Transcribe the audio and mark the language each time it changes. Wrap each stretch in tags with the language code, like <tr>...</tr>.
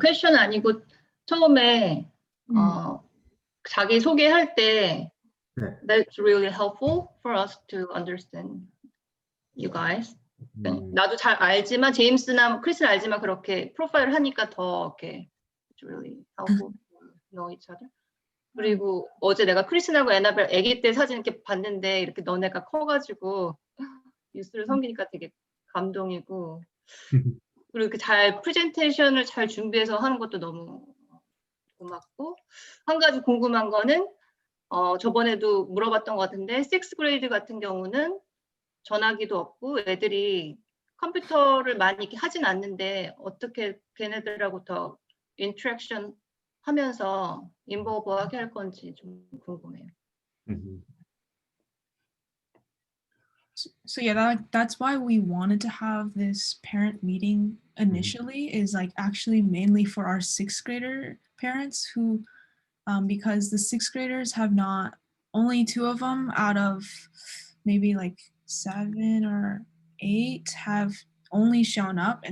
<ko>퀘션 아니고 처음에 자기 소개할 때 네.</ko> <en>that's really helpful for us to understand you guys.</en> <ko>나도 잘 알지만 제임스나 크리스는 알지만 그렇게 프로파일을 하니까 더 이렇게</ko> <en>it's really helpful to know each other.</en> <ko>그리고 어제 내가 크리스하고 애나벨 아기 때 사진 이렇게 봤는데 이렇게 너네가 커가지고 뉴스를 섬기니까 되게 감동이고 그리고 이렇게 잘 프레젠테이션을 잘 준비해서 하는 것도 너무 고맙고 한 가지 궁금한 거는 저번에도 물어봤던 것 같은데 6th grade 같은 경우는 전화기도 없고 애들이 컴퓨터를 많이 이렇게 하진 않는데 어떻게 걔네들하고 더 인터랙션 하면서 인볼브하게 할 건지 좀 궁금해요.</ko> <en>So yeah, that's why we wanted to have this parent meeting initially, is like actually mainly for our 6th grader parents who, because the 6th graders have not, only 2 of them out of maybe like 7 or 8 have only shown up.</en>